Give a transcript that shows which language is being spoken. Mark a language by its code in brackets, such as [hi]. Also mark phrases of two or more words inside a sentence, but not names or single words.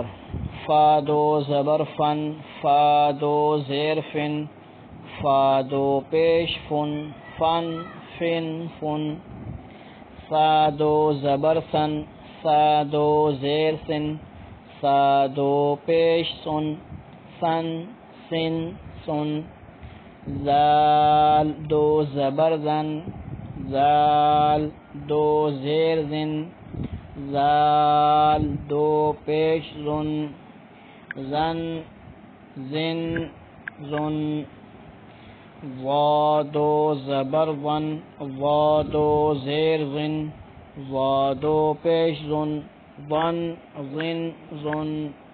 [ur] فا 2 زبر فن، فا 2 زیر فن، فا 2 پیش فن، فن فن فن۔ سا 2 زبر سن، سا 2 زیر سن، سا 2 پیش سن، سن سن سن۔ زال 2 زبر زن، زال 2 زیر زن، زال 2 پیش زن، زن زن زن۔ وا 2 زبر ون، وا 2 زیر ون، وا 2 پیش زن، ون زن زن۔